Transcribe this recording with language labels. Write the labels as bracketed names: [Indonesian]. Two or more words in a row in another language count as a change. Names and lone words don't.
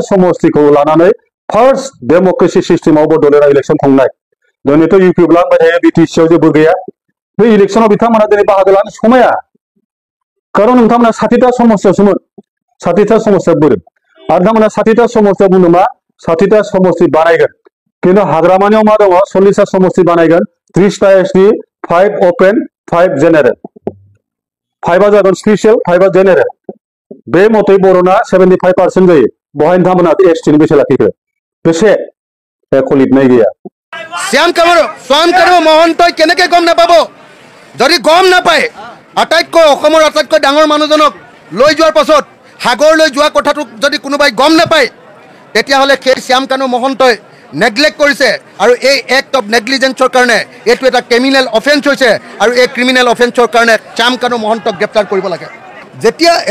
[Bodo] समस्तिखौ लानानै [English] first democracy [Bodo] सिस्टेमाव बड'लेण्डआ इलेक्सन खुंनाय दिनैथ' इउपिपिएल लांबाय थायो बिटिसिआव जेबो गैया बे इलेक्सनाव बिथांमोना दिनै बाहागो लानो समाया खारन नोंथांमोना 60टा समस्यासोमोन 60टा समस्या बोरो आरो नोंथांमोना 60टा समस्या बुंनो मा 60टा समस्ति बानायगोन खिन्थु हाग्रामानियाव मा दङ 40टा समस्ति बानायगोन 30टा एसटि 5 अपेन 5 जेनेरेल 5आ जागोन स्पेसियेल 5आ जेनेरेल बे मथै बर'ना 75% जायो बहाय नोंथांमोना एसटिनि बेसे लाखिखो बेसे एख' लिरनाय गैया [Assamese] শ্যাম কানু মহন্তই কেনেকৈ গম নাপাব যদি গম নাপায় অসমৰ আটাইতকৈ ডাঙৰ মানুহজনক লৈ যোৱাৰ পাছত সাগৰলৈ যোৱা কথাটো যদি কোনোবাই গম নাপায় তেতিয়াহ'লে সেই শ্যাম কানু মহন্তই নেগলেক্ট কৰিছে আৰু এই [English] act of negligencer [Assamese] কাৰণে এইটো এটা [English] criminal offence [Assamese] হৈছে আৰু এই [English] criminal offencer [Assamese] কাৰণে শ্যাম কানু মহন্তক গ্ৰেপ্তাৰ কৰিব লাগে যেতিয়া